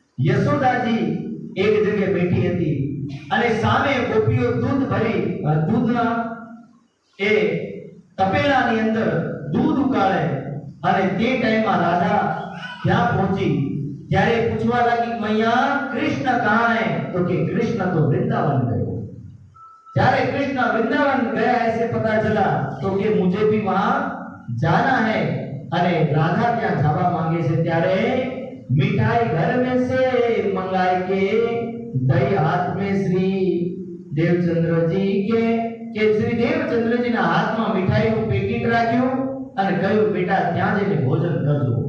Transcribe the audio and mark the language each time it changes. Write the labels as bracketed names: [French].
[Gujarati] યશોદાજી એક જગ્યાએ બેઠી હતી અને સામે ગોપીઓ દૂધ ભરી, દૂધના એ તપેલાની અંદર દૂધ ઉકાળે. અને તે ટાઈમમાં રાધા ત્યાં પહોંચી ત્યારે પૂછવા લાગી, [Hindi] મૈયા કૃષ્ણ કહાં હૈ? [Gujarati] તો કે કૃષ્ણ તો વૃંદાવન ગયો. જ્યારે કૃષ્ણ વૃંદાવન ગયા [Hindi] ऐसे पता चला तो कि मुझे भी वहां जाना है. [Gujarati] અને રાધા ત્યાં જવા માંગે છે ત્યારે [Hindi] मिठाई घर में से मंगाई के दही हाथ में श्री देवचंद्र जी [Gujarati] के श्री देवचंद्र जी ના હાથમાં મીઠાઈનું પેકેટ રાખ્યું અને કહ્યું, બેટા ત્યાં જઈને ભોજન કરજો.